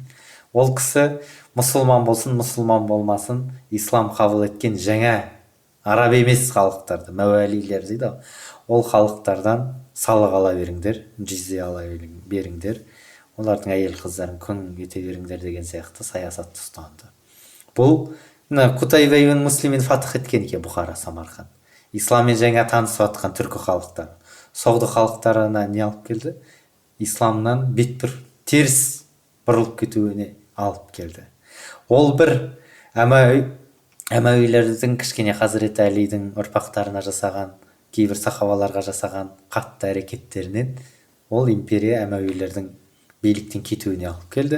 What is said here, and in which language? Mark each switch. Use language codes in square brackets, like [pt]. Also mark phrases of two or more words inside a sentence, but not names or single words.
[kk] Ол кісі мұсылман болсын, мұсылман болмасын, ислам қабыл еткен жаңа араб емес халықтарды, мәуәлилер дейді. Ол халықтардан салық ала беріңдер, жизия ала беріңдер, олардың әйел қыздарын күң ете беріңдер деген сияқты саясатты ұстанды. Бұл Құтайба ибн Муслимин фатх еткен екен Бұхара, Самарқан. Исламмен жаңа танысып жатқан түркі халықтары. Соғды халықтарына не алып келді? Исламнан бет теріс бұрылып кетуіне алып келді. Ол бір әмәуилердің кішкене Хазіреті Әлидің ұрпақтарына жасаған, кейбір сахабаларға жасаған қатты әрекеттерінен ол империя әмәуилердің биліктен кетуіне алып келді.